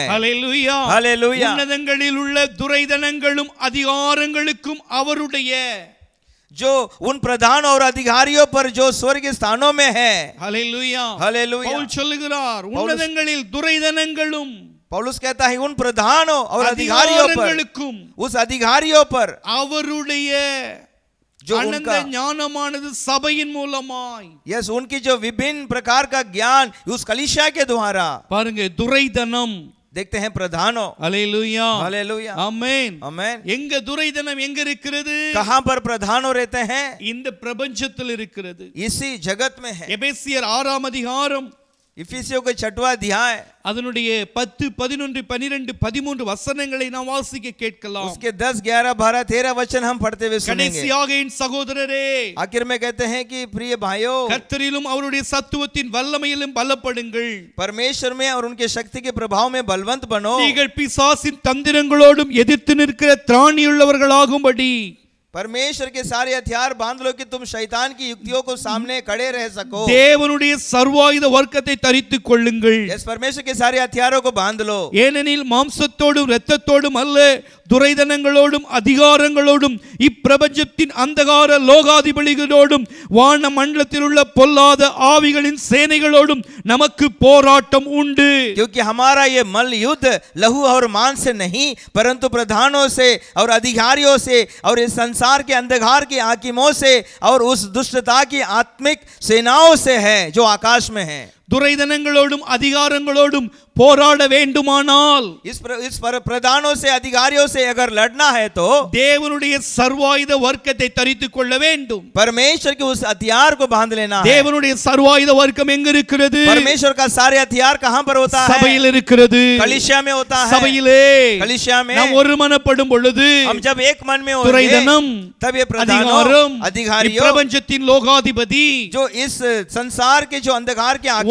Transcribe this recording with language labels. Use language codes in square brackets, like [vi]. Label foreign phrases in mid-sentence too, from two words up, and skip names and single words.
[ta] ஹல்லேலூயா. [hi] हालेलुया. [ta] உன்னதங்களில் உள்ள துரைதனங்களும் அதிகாரங்களுக்கும் அவருடைய [hi] जो उन प्रधान और अधिकारियों पर जो स्वर्ग स्थानों में है. [ta] ஹல்லேலூயா. [hi] हालेलुया. [ta] பவுல் சொல்லுகிறார் உன்னதங்களில் துரைதனங்களும் [hi] पौलुस कहता है उन प्रधानों और अधिकारियों पर [ta] அதிகாரங்களுக்கும் [hi] उस अधिकारियों पर [ta] அவருடைய [hi] जो [ta] அனந்த [hi] उनका [ta] ஞானமானது சபையின் மூலமாய் [hi] यस उनकी जो विभिन्न प्रकार का ज्ञान उस कलीसिया के द्वारा [ta] பாருங்க துரைதனம். [hi] देखते हैं प्रधानों. [ta] ஹல்லேலூயா. [hi] हालेलुया. [ta] ஆமென். [hi] आमेन. [ta] எங்க துரைதனம் எங்க இருக்கிறது? [hi] कहां पर प्रधानों रहते हैं. [ta] இந்த பிரபஞ்சத்தில் இருக்கிறது. [hi] इसी जगत में है. [ta] எபேசியர் 6ஆம் அதிகாரம் [hi] इफिसियों के 6वां अध्याय [ta] அதனுடைய 10, 11, 12, 13 வசனங்களை நாம் வாசிக்க கேட்கலாம். [hi] उसके 10, 11, 12, 13 वचन हम पढ़ते हुए सुनेंगे. [ta] கடைசியாக என் சகோதரரே, [hi] आखिर में कहते हैं कि प्रिय भाइयों [ta] கர்த்தரிலும் அவருடைய சத்துவத்தின் வல்லமையிலும் பலப்படுங்கள். [hi] परमेश्वर में और उनके शक्ति के प्रभाव में बलवंत बनो. [ta] நீங்கள் பிசாசின் தந்திரங்களோடும் எதிர்த்து நிற்கிற திராணியுள்ளவர்களாகும்படி [hi] परमेश्वर के सारे हथियार बांध लो कि तुम शैतान की युक्तियों को सामने खड़े रह सको। [ta] தேவனுடைய சர்வாயுத வர்க்கத்தை தரித்துக் கொள்ளுங்கள். [hi] इस परमेश्वर के सारे हथियारों को बांध लो। [ta] ஏனெனில் மாம்சத்தோடும் இரத்தத்தோடும் அல்ல, துரைதனங்களோடும் அதிகாரங்களோடும் இப்பிரபஞ்சத்தின் அந்தகார லோகாதிபதிகளோடும் வான மண்டலத்தில் உள்ள பொல்லாத ஆவிகளின் சேனைகளோடும் நமக்கு போராட்டம் உண்டு. [hi] क्योंकि हमारा ये मल्ल युद्ध लहू और मांस से नहीं परंतु प्रधानों से और अधिकारियों से और इस संसार के अंधकार की हाकिमों से और उस दुष्टता की आत्मिक सेनाओं से है जो आकाश में है। [ta] துரைதனங்களோடும் அதிகாரங்களோடும் போராட வேண்டுமானால் [hi] इस प्रधानों से अधिकारियों से अगर लड़ना है तो [ta] தேவனுடைய சர்வாயுத வர்க்கத்தை தரித்துக் கொள்ள வேண்டும். [hi] परमेश्वर के उस हथियार को बांध लेना है। [ta] தேவனுடைய சர்வாயுத வர்க்கம் எங்க இருக்கிறது? [hi] परमेश्वर का सारे हथियार कहां पर होता है? [ta] சபையில் இருக்கிறது. [hi] कलीसिया में होता है। [ta] சபையிலே [hi] कलीसिया में [ta] நாம் ஒருமனப்படும் பொழுது [hi] हम जब एक मन में होंगे [ta] துரைதனம் [hi] तब ये प्रधानों अधिकारियों [ta] பிரபஞ்சத்தின் லோகாதிபதி [hi] जो इस संसार के जो अंधकार के हाकिमों